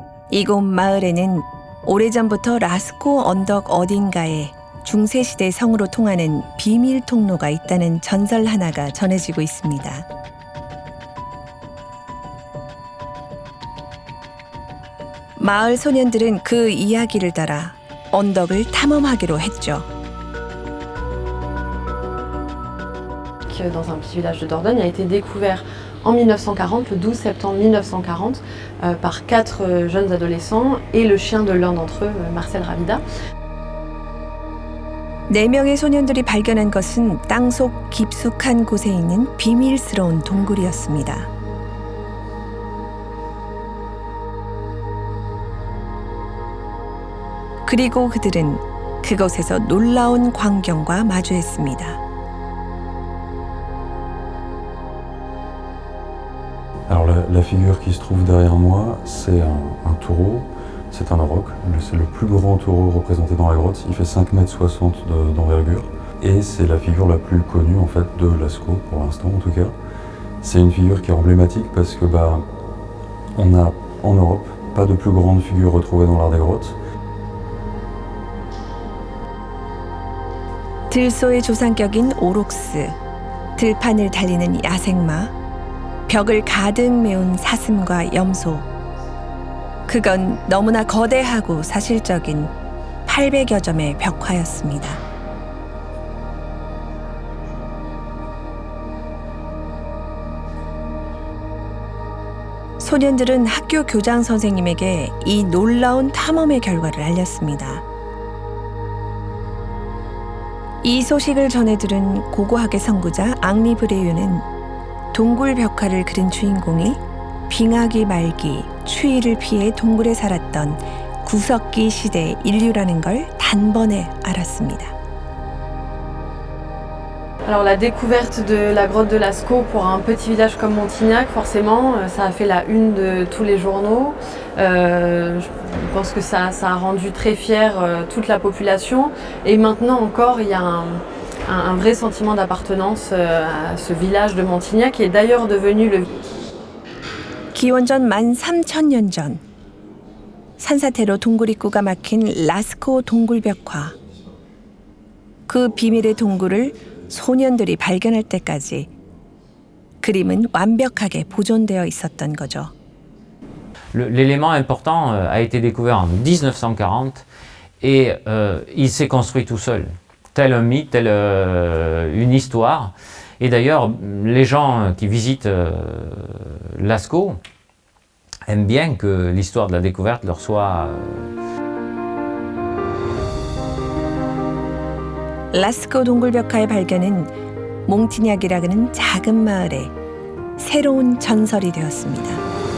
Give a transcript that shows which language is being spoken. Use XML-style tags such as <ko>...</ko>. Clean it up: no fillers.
<ko>이곳 마을에는 오래전부터 라스코 언덕 어딘가에 중세시대 성으로 통하는 비밀 통로가 있다는 전설 하나가 전해지고 있습니다. 마을 소년들은 그 이야기를 따라 언덕을 탐험하기로 했죠.</ko> <fr>Dans un petit village de Dordogne a été découvert en 1940, le 12 septembre 1940, par 4 jeunes adolescents et le chien de l'un d'entre eux, Marcel Ravida.</fr> <ko>4명의 소년들이 발견한 것은 땅속 깊숙한 곳에 있는 비밀스러운 동굴이었습니다. 그리고 그들은 그곳에서 놀라운 광경과 마주했습니다.</ko> <fr>Alors la figure qui se trouve derrière moi, c'est un taureau, c'est un auroch, c'est le plus grand taureau représenté dans la grotte, il fait 5,60 m d'envergure et c'est la figure la plus connue en fait de Lascaux pour l'instant en tout cas. C'est une figure qui est emblématique parce que on n'a en Europe pas de plus grande figure retrouvée dans l'art des grottes.</fr> <ko>들소의 조상격인 오록스, 들판을 달리는 야생마, 벽을 가득 메운 사슴과 염소. 그건 너무나 거대하고 사실적인 800여 점의 벽화였습니다. 소년들은 학교 교장 선생님에게 이 놀라운 탐험의 결과를 알렸습니다. 이 소식을 전해 들은 고고학의 선구자 앙리 브레유는 동굴 벽화를 그린 주인공이 빙하기 말기 추위를 피해 동굴에 살았던 구석기 시대 인류라는 걸 단번에 알았습니다.</ko> <fr>Alors la découverte de la grotte de Lascaux pour un petit village comme Montignac, forcément, ça a fait la une de tous les journaux. Je pense que ça a rendu très fière toute la population. Et maintenant encore, il y a un vrai sentiment d'appartenance à ce village de Montignac qui est d'ailleurs devenu le...</fr> <ko>기원전 13,000년 전 산사태로 동굴 입구가 막힌 라스코 동굴 벽화. 그 비밀의 동굴을 소년들이 발견할 때까지 그림은 완벽하게 보존되어 있었던 거죠.</ko> <fr>L'élément important a été découvert en 1940 et il s'est construit tout seul. Tel un mythe, tel une histoire. Et d'ailleurs, les gens qui visitent Lascaux aiment bien que l'histoire de la découverte leur soit...</fr> <ko>라스코 동굴 벽화의 발견은 몽티냐기라는 작은 마을에 새로운 전설이 되었습니다.</ko>